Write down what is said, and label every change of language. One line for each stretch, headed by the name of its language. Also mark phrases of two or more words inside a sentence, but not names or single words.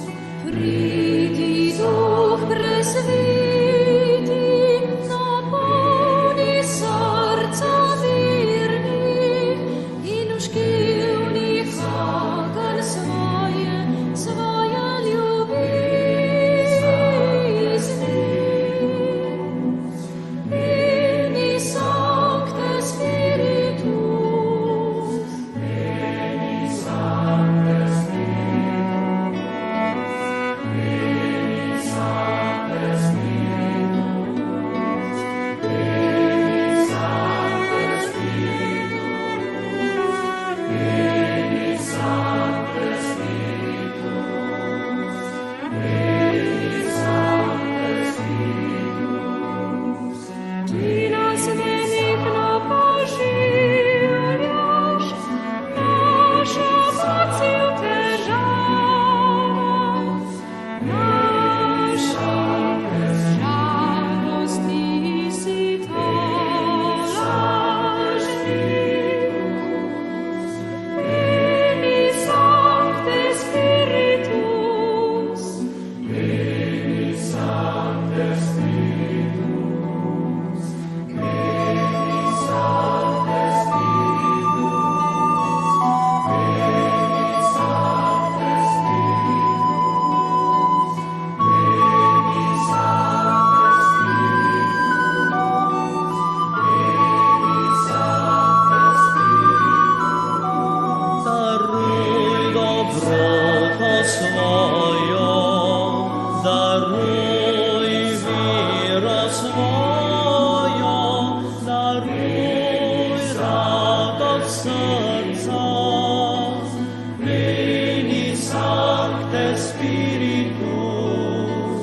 Slovenian: Pridi Duch presviti, napolni srca vernih in v škilnih hagen svoje ljubezni.
Latin: Veni Sancte Spiritus, Veni Sancte Spiritus, Veni Sancte Spiritus, Veni Sancte Spiritus, Veni Sancte Spiritus, Veni Sancte Spiritus.
Slovenian: Ti nas benigno poživljaš, našo moč si v težavah, naši žalosti si tolažnik.
Latin: Veni Sancte Spiritus, Veni Sancte Spiritus, Veni Sancte Spiritus, Veni Sancte Spiritus, Veni Sancte Spiritus, Veni Sancte Spiritus.
Slovenian: Daruj dobroto svojo, daruj vero svojo, daruj radost srca.
Latin: Veni Sancte Spiritus,